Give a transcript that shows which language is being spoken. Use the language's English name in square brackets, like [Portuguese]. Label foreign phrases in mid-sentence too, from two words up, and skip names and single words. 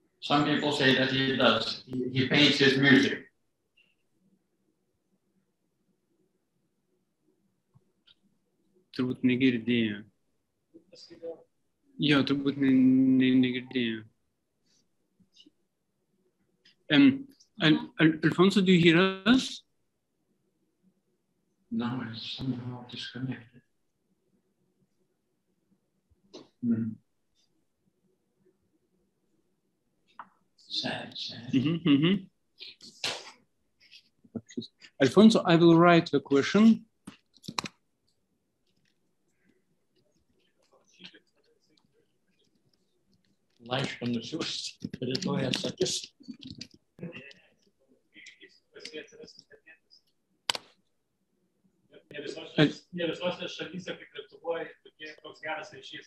[English] Some people say that he does. He paints his music. [Lithuanian] Turbūt negirdėjo. Jo, turbūt negirdėjo. [English] Alfonso, do you hear us? No, it's somehow disconnected. Sad. Alfonso, I will write the question. [Lithuanian] Laišką nusiųsti, rytoj atsakys. Ne visose šalyse, kaip Lietuvoje, toks geras ryšys.